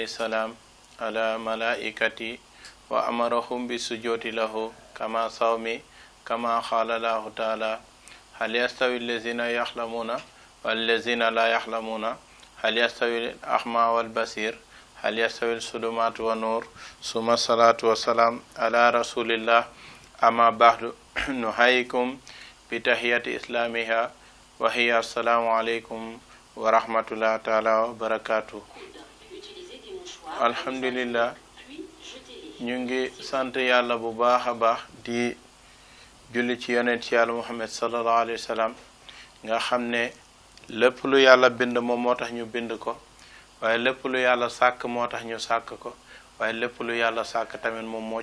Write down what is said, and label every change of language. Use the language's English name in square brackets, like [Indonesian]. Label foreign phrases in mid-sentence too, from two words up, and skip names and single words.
[Arabic] السلام على ملائكته وأمرهم بالسجود له كما صومي كما قال الله تعالى هل يستوي الذين يحلمون والذين لا يحلمون هل يستوي الأعمى والبصير هل يستوي الظلمات والنور ثم الصلاة والسلام على رسول الله أما بعد نحييكم بتحية إسلامها وهي السلام عليكم ورحمة الله تعالى وبركاته. الحمد لله [Wolof] ñu ngi sant yàlla bu baax a baax di julli ci yonent yàlla Muhammad [Arabic] صلى الله عليه وسلم [Wolof] nga xam ne lépp lu yàlla bind moom moo tax ñu bind ko waaye lépp lu yàlla sàkk moo tax ñu sàkk ko waaye lépp lu yàlla sàkk tamit moom moo